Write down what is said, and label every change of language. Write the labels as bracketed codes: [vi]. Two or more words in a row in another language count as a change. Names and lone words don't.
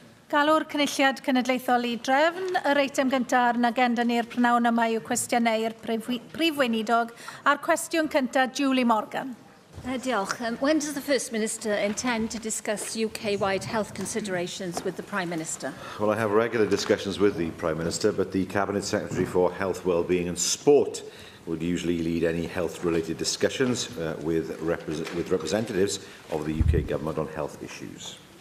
[cy] Galw'r cynulliad cenedlaethol I drefn. Yr eitem gyntaf ar yn agenda ni'r prynawn yma yw cwestiynau'r prif weinidog a'r cwestiwn cyntaf Julie Morgan. Diolch. [en] When does the First Minister intend to discuss UK-wide health considerations with the Prime Minister? Well, I have regular discussions with the Prime Minister, but the Cabinet Secretary for Health, Wellbeing and Sport would usually lead any health-related discussions with representatives of the UK Government on health issues.